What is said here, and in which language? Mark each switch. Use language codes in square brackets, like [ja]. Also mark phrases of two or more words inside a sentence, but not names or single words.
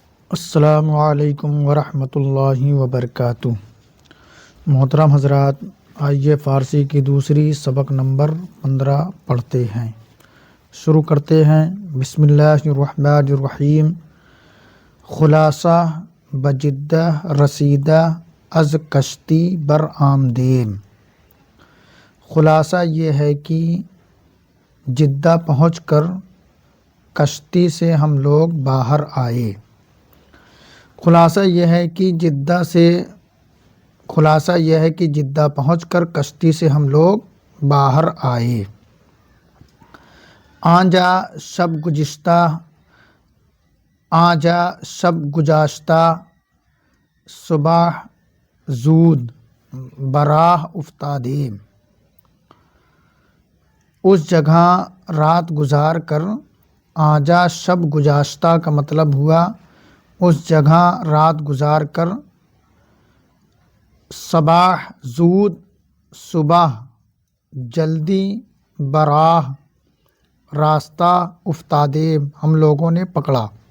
[ar] السلام علیکم ورحمۃ اللہ وبرکاتہ۔ [ur] محترم حضرات، آئیے فارسی کی دوسری سبق نمبر 15 پڑھتے ہیں۔ شروع کرتے ہیں۔ [ar] بسم اللہ الرحمن الرحیم۔ [fa] خلاصہ بجدہ رسیدہ از کشتی بر آمدیم۔ [ur] خلاصہ یہ ہے کہ جدہ پہنچ کر کشتی سے ہم لوگ باہر آئے۔ خلاصہ یہ ہے کہ جدہ پہنچ کر کشتی سے ہم لوگ باہر آئے۔ [fa] آنجا شب گزشتہ صبح زود براہ افتادے۔ [ur] اس جگہ رات گزار کر۔ [fa] آنجا شب گزشتہ [ur] کا مطلب ہوا اس جگہ رات گزار کر، [fa] صباح زود [ur] صبح، جلدی براہ راستہ، افتادے ہم لوگوں نے پکڑا۔